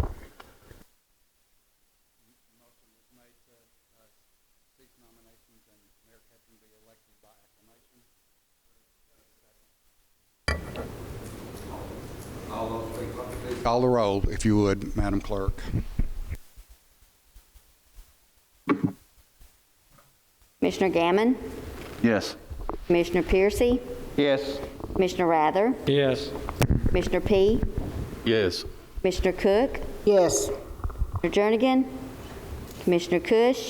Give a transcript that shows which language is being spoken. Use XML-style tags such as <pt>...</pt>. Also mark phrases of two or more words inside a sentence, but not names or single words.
<en>Call the roll, if you would, Madam Clerk. Commissioner Gammon, Yes. Commissioner Piercy, Yes. Commissioner Rather, Yes. Commissioner P, Yes. Commissioner Cook, Yes. Commissioner Jernigan, Commissioner Cush,</en>